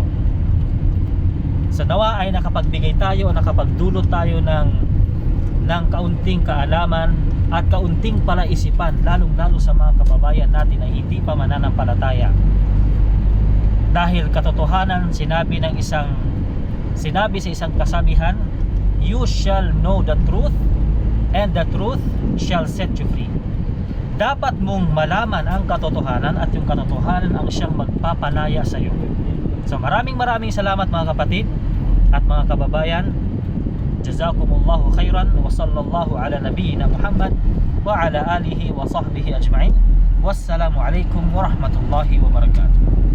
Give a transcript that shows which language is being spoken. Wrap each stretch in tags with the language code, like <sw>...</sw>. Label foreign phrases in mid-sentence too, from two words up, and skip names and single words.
<tl>Sa nawa ay nakapagbigay tayo o nakapagdulot tayo ng kaunting kaalaman at kaunting palaisipan, lalong-lalo sa mga kababayan natin na hindi pa mananampalataya. Dahil katotohanan, sinabi sa isang kasabihan,</tl> <en>you shall know the truth and the truth shall set you free.</en> <tl>Dapat mong malaman ang katotohanan at yung katotohanan ang siyang magpapalaya sa iyo. So maraming salamat mga kapatid at mga kababayan.</tl> <ar>جزاكم الله خيرا وصلى الله على نبينا محمد وعلى آله وصحبه أجمعين. والسلام عليكم ورحمة الله وبركاته.</ar>